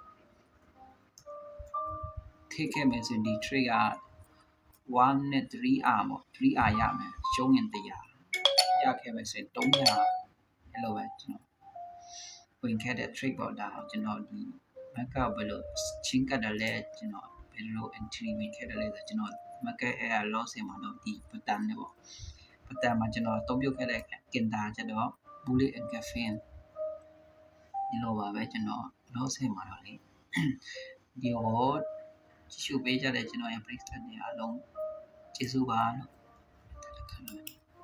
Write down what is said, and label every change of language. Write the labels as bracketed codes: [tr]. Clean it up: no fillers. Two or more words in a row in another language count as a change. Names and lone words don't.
[my] ထိခဲ့မယ်ဆိုရင်ဒီ trade က1နဲ့ 3R ပေါ့ 3R ရမယ်ရှုံးရင်100ရခဲ့မယ်ဆိုရင်300 အဲ့လိုပဲကျွန်တော်ဝင်ခဲ့တဲ့ trade ပေါ့ဒါကျွန်တော်ဒီ market ဘယ်လိုချင်းကတ်တယ်လဲကျွန်တော်ဘယ်လို entry ဝင်ခဲ့တယ်လဲဆိုကျွန်တော် market air loss မှာတော့ဒီ pattern နဲ့ပေါ့ pattern မှာကျွန်တော်အသုံးပြုခဲ့တဲ့ Kinda ကျတော့ [en] bullish engulfing [my] ဒီလိုပါပဲကျွန်တော် loss မှာတော့လေဒီဟောကြည့်ရှုပေးကြတဲ့ကျွန်တော်ရဲ့ page တွေအားလုံးကျေးဇူးပါလို့